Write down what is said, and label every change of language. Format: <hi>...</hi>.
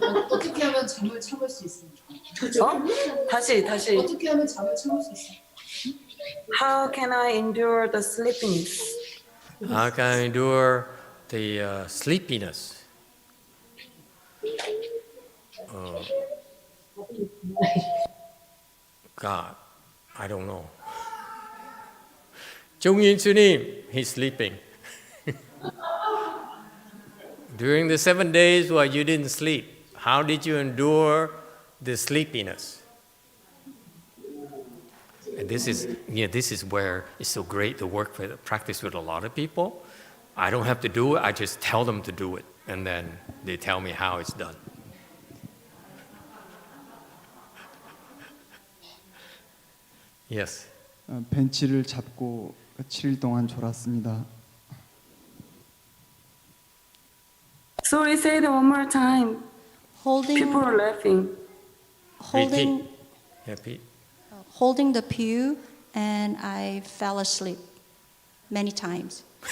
<ko>어떻게 하면 잠을 참을 수 있습니까? 다시. 어떻게 하면 잠을 참을 수 있습니까?</ko> <en>How can I endure the sleepiness? How can I endure the sleepiness? God, I don't know. Chung-Yin Sunim, he's sleeping. During the 7 days while you didn't sleep, how did you endure the sleepiness? And this is where it's so great to practice with a lot of people. I don't have to do it, I just tell them to do it, and then they tell me how it's done. Yes.</en> <ko>벤치를 잡고 7일 동안 졸았습니다.</ko> <en>Sorry, say it one more time. People are laughing. Repeat. Holding the pew, and I fell asleep many times.</en>